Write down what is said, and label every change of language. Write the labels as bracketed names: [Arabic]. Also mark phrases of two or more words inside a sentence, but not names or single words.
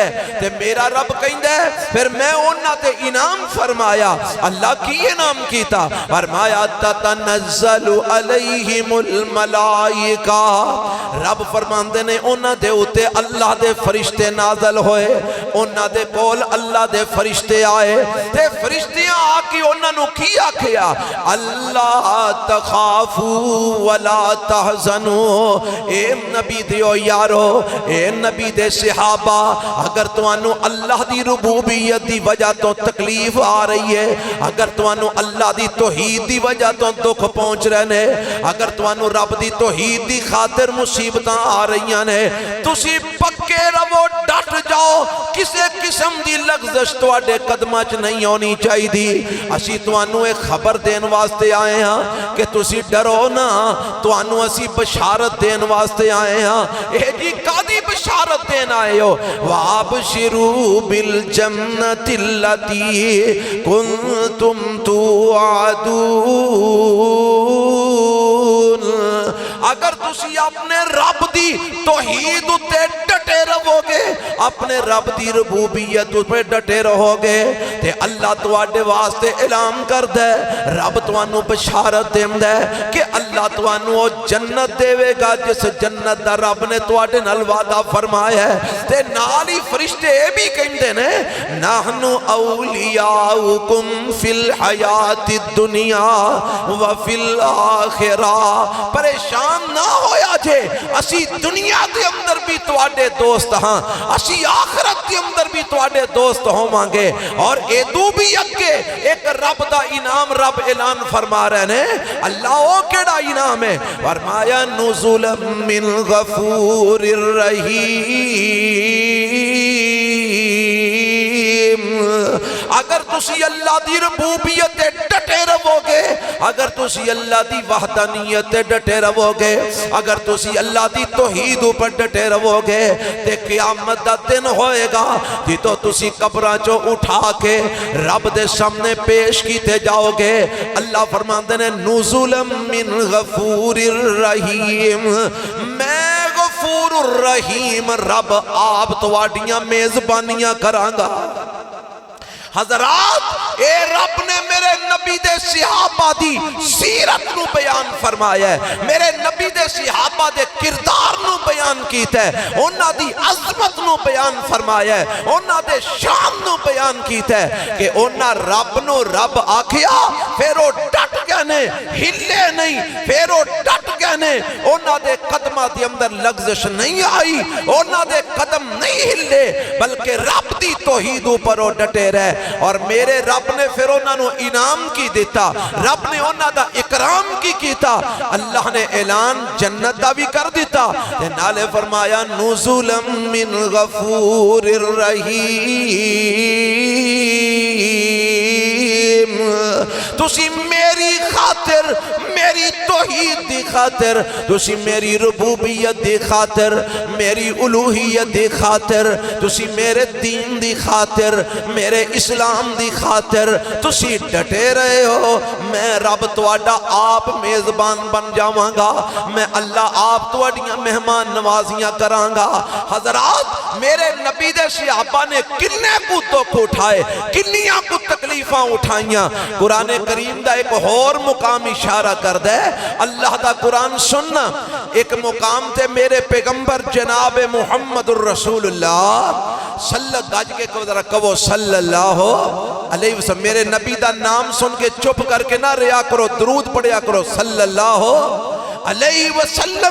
[Punjabi] تے میرا رب کہیں دے پھر میں اونا تے انعام فرمایا۔ اللہ کی انعام کیتا، فرمایا [Arabic] تتنزل علیہم الملائکہ، [Punjabi] رب فرماندے نے اونا دے اتے اللہ دے فرشتے نازل ہوئے، اونا دے کول اللہ دے فرشتے آئے، تے فرشتیاں آکی اونا نو کی آکھیا [Arabic] اللہ تخافوا ولا تحزنوا۔ [Punjabi] اے نبی دیو یارو، اے نبی دے صحابہ، اگر توانو اللہ دی ربوبیت دی وجہ تو تکلیف آ رہی ہے، اگر توانو اللہ دی توحید دی وجہ تو دکھ پہنچ رہنے، اگر توانو رب دی توحید دی خاطر مصیبتاں آ رہی ہیں، تسی پکے رو ڈٹ جاؤ، کسے قسم دی لغزش تواڈے قدماں چ نہیں ہونی چاہی دی۔ اسی توانو ایک خبر دین واسطے آئے ہاں کہ تسی ڈرو نا، توانو اسی بشارت دین واسطے آئے ہاں۔ اے جی قادی بشارت دین آئے ہو، [Arabic] وَابْشِرُوا بِالْجَنَّةِ الَّتِي كُنْتُمْ تُوعَدُونَ۔ [Punjabi] اگر تسی اپنے رب دی توحید اتے ڈٹے رہو گے، اپنے رب دی ربوبیت اتے ڈٹے رہو گے، تے اللہ تواڈے واسطے اعلان کر دے، رب توانو بشارت دین دے کہ اللہ توانو جنت دے گا، جس جنت دا رب نے تواڈے نال وعدہ فرمایا ہے۔ تے نالی فرشتے بھی کہندے نے [Arabic] نحن اولیاؤکم فی الحیات الدنیا وفی الآخرہ۔ [Punjabi] پریشان نہ ہویا جے، اسی دنیا دے اندر بھی تواڈے دوست ہاں، اسی آخرت دے اندر بھی تواڈے دوست ہوں گے۔ اور ایدو بھی اگے ایک رب دا انعام رب اعلان فرما رہے ہیں۔ اللہ او کیڑا انعام ہے؟ فرمایا [Arabic] نزلا من غفور الرحیم۔ [Punjabi] اگر تسی اللہ دی ربوبیت ڈٹے رہو گے، اگر تسی اللہ دی وحدانیت ڈٹے رہو گے، اگر تسی اللہ دی توحید پر ڈٹے رہو گے، تے قیامت دا دن ہوئے گا جدوں تسی قبراں چوں اٹھا کے رب دے سامنے پیش کیتے جاؤ گے۔ اللہ فرماندے نے [Arabic] نزلا من غفور الرحیم، [Punjabi] میں غفور الرحیم رب آپ تواڈیاں میزبانیاں کرانگا۔ حضرات اے رب نے میرے نبی دے صحابہ دی سیرت نو بیان فرمایا ہے، میرے نبی دے صحابہ دے کردار نو بیان کیتا ہے، انہاں دی عظمت نو بیان فرمایا ہے، انہاں دے شان نو بیان کیتا ہے کہ انہاں رب نو رب آکھیا پھر وہ ڈٹ گئے نے، ہلے نہیں، پھر وہ ڈٹ گئے نے، انہاں دے قدمہ دی اندر لغزش نہیں آئی، انہاں دے قدم نہیں ہلے، بلکہ رب دی توحید اوپر وہ ڈٹے رہے۔ اور میرے رب نے پھر انہوں نے انعام کی دیتا، رب نے انہوں دا اکرام کی کیتا، اللہ نے اعلان جنت دا بھی کر دیتا، نالے فرمایا [Arabic] نزلا من غفور [Punjabi] الرحیم، تسی میری خاطر، میری توحید دی خاطر، تسی میری ربوبیت دی خاطر، میری الوہیت دی خاطر، تسی میرے دین دی خاطر، میرے اسلام دی خاطر تسی ڈٹے رہے ہو، میں رب تواڈا آپ میزبان بن جاواں گا، میں اللہ آپ تواڈیاں مہمان نوازیاں کراں گا۔ حضرات میرے نبی دے صحابہ نے کنے کو دکھ اٹھائے، کنیاں کو تکلیفاں اٹھائیاں۔ قرآن کریم دا ایک اور مقام اشارہ کر دے، اللہ دا قرآن سننا، ایک مقام تے میرے پیغمبر جناب محمد الرسول اللہ [Arabic] صلی اللہ علیہ وسلم، [Punjabi] میرے نبی دا نام سن کے چپ کر کے نہ ریا کرو، درود پڑھیا کرو، [Arabic] صلی اللہ علیہ وسلم۔